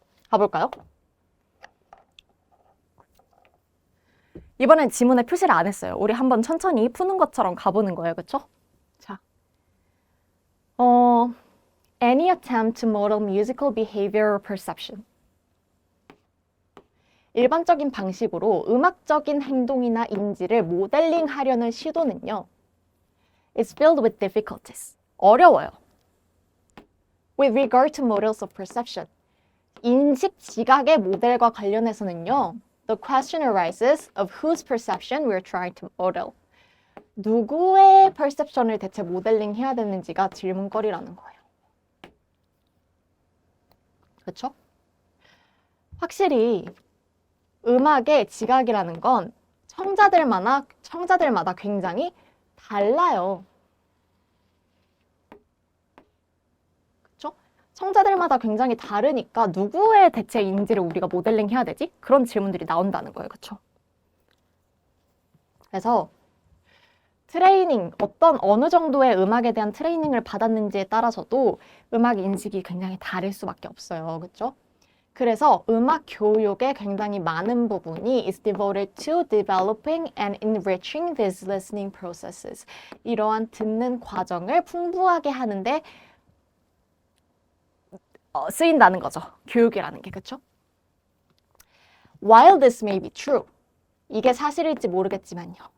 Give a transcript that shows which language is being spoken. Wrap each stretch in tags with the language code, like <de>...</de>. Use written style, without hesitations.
<ko>가볼까요? 이번엔 지문에 표시를 안 했어요. 우리 한번 천천히 푸는 것처럼 가보는 거예요. 그쵸?</ko> <en>자, any attempt to model musical behavior or perception.</en> <ko>일반적인 방식으로 음악적인 행동이나 인지를 모델링하려는 시도는요.</ko> <en>is filled with difficulties.</en> <ko>어려워요.</ko> <en>With regard to models of perception.</en> <ko>인식 지각의 모델과 관련해서는요.</ko> <en>The question arises of whose perception we're trying to model.</en> <ko>누구의 perception을 대체 모델링해야 되는지가 질문거리라는 거예요. 그렇죠? 확실히 음악의 지각이라는 건 청자들마다 굉장히 달라요. 청자들마다 굉장히 다르니까 누구의 대체 인지를 우리가 모델링 해야 되지? 그런 질문들이 나온다는 거예요. 그렇죠? 그래서 트레이닝, 어느 정도의 음악에 대한 트레이닝을 받았는지에 따라서도 음악 인식이 굉장히 다를 수밖에 없어요. 그렇죠? 그래서 음악 교육의 굉장히 많은 부분이</ko> <en>is devoted to developing and enriching these listening processes.</en> <ko>이러한 듣는 과정을 풍부하게 하는데 쓰인다는 거죠. 교육이라는 게. 그렇죠?</ko> <en>While this may be true.</en> <ko>이게 사실일지 모르겠지만요.</ko>